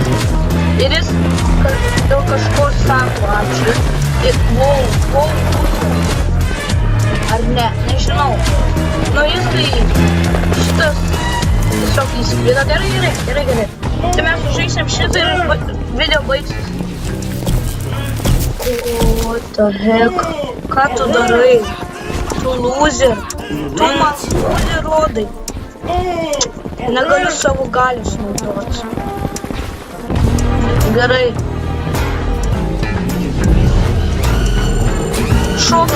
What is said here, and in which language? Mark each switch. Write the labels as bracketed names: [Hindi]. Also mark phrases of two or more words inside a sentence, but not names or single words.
[Lithuanian] Ir jis dėl kažko sako ačiū. Ir wow. Ar ne? Nežinau. Jis tai šitas tiesiog įsiklaido. Gerai. Tai mes užžaisim šitą ir video baigsis. [English] What the heck? [Lithuanian] Ką tu darai? Tu loser. Tu man rodai. Negaliu savo galius naudoti. Gerai. Šoka.